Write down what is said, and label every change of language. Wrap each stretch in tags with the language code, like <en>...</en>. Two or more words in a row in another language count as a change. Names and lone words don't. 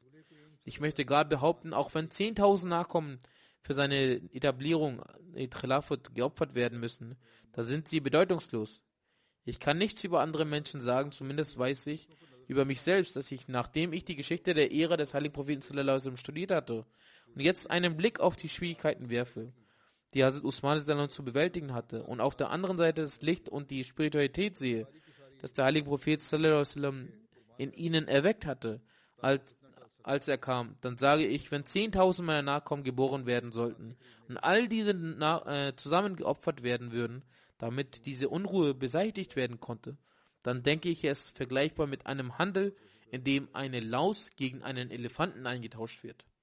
<de>Ich möchte gerade behaupten, auch wenn 10.000 Nachkommen für seine Etablierung Khilafat geopfert werden müssen, da sind sie bedeutungslos. Ich kann nichts über andere Menschen sagen, zumindest weiß ich über mich selbst, dass ich, nachdem ich die Geschichte der Ära des heiligen Propheten</de> <ar>صلى الله عليه وسلم</ar> <de>studiert hatte und jetzt einen Blick auf die Schwierigkeiten werfe, die Hazrat Usman zu bewältigen hatte, und auf der anderen Seite das Licht und die Spiritualität sehe, das der heilige Prophet</de> <ar>صلى الله عليه وسلم</ar> <de>in ihnen erweckt hatte, als er kam, dann sage ich, wenn 10.000 meiner Nachkommen geboren werden sollten und all diese zusammen geopfert werden würden, damit diese Unruhe beseitigt werden konnte, dann denke ich, es vergleichbar mit einem Handel, in dem eine Laus gegen einen Elefanten eingetauscht wird.</de>